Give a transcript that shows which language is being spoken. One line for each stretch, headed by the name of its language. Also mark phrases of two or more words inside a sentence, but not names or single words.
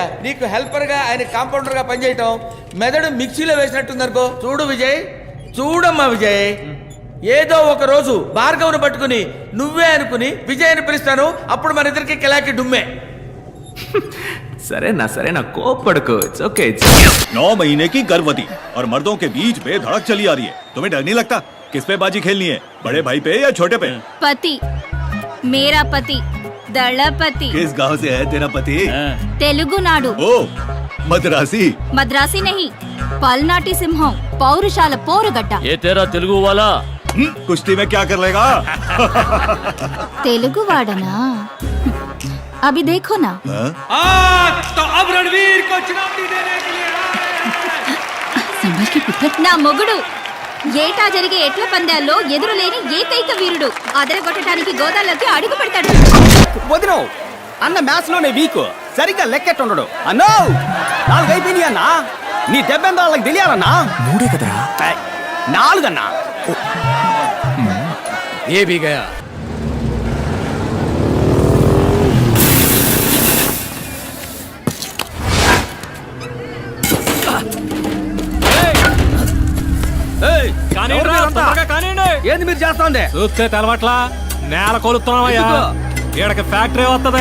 Telugu: నీకు హెల్పర్ గా ఆయన కాంపౌండర్ గా పనిచేయటం మెదడు మిక్సీలో వేసినట్టుందనుకో. చూడు విజయ్, చూడమ్మా విజయ్, ఏదో ఒక రోజు భార్గవ్ను పట్టుకుని నువ్వే అనుకుని విజయ్ అని పిలుస్తాను. అప్పుడు మన ఇద్దరికి కిలాకి డుమ్మే. సరేనా కోపడుకో.
English: it's okay.
Hindi: 9 महीने की गर्भवती और मर्दों के बीच में धड़क चली आ रही है. तुम्हें डर नहीं लगता? किस पे बाजी खेलनी है, बड़े भाई पे या छोटे पे? पति, मेरा पति दलपति. किस गांव से है तेरा पति? तेलुगु नाडु. ओ मद्रासी. मद्रासी नहीं,
Telugu: పల్నాటి సింహం, పౌరుషాల పోరుగడ్డ.
Hindi: ये तेरा तेलुगु वाला कुश्ती में क्या कर लेगा?
Telugu: తెలుగు వాడినా.
Hindi: अभी देखो ना. तो अब रणवीर को चुनौती देने के लिए
Telugu: సంభల్ కి పుత్ర నా మొగుడు. ఏటా జరిగే ఎట్ల పందాల్లో ఎదురులేని ఏకైక వీరుడు. అదరగొట్టడానికి గోదాల్లోకి అడుగు పెడతాడు. వదినో, అన్న మ్యాచ్ లోనే వీక్. సరిగ్గా లెక్కెట్టుండడు. అన్నో 4 అయిపోయినాయి అన్నా. నీ దెబ్బెంత వాళ్ళకి తెలియాలన్నా. 3 కదరా? 4 అన్నా.
Hindi: ये भी गया.
Telugu: ఏంది మీరు చేస్తాండే? చూస్తే తెలవట్లా, నేల కొలుస్తున్నావయ్యా. ఈడకి ఫ్యాక్టరీ వస్తుంది.